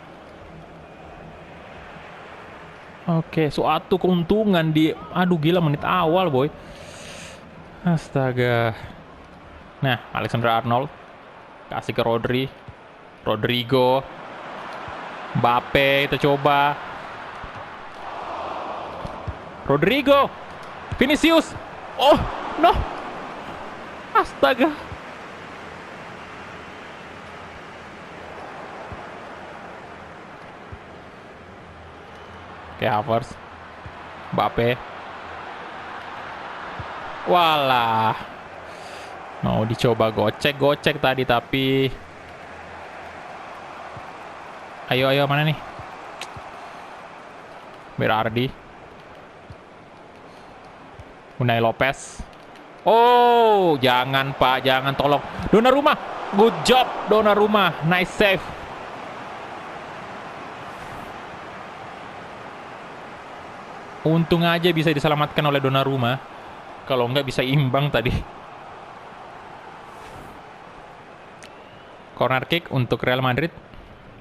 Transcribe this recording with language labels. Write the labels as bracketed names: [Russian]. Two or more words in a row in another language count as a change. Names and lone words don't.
[Indonesian] Oke, suatu keuntungan di... Aduh, gila, menit awal, boy. Astaga. Nah, Alexander-Arnold. Kasih ke Rodri. Rodrigo. Mbappe, kita coba. Rodrigo. [English] Vinicius. Oh, no. [Indonesian] Astaga. Oke, Havertz. Mbappe. Walah. Mau dicoba gocek tadi, tapi ayo mana nih? Berardi. Unai Lopez. Oh, jangan pak, jangan, tolong. [English] Donnarumma. Good job Donnarumma. Nice save. [Indonesian] Untung aja bisa diselamatkan oleh Donnarumma. Kalau nggak bisa imbang tadi. [English] Corner kick [Indonesian] untuk Real Madrid.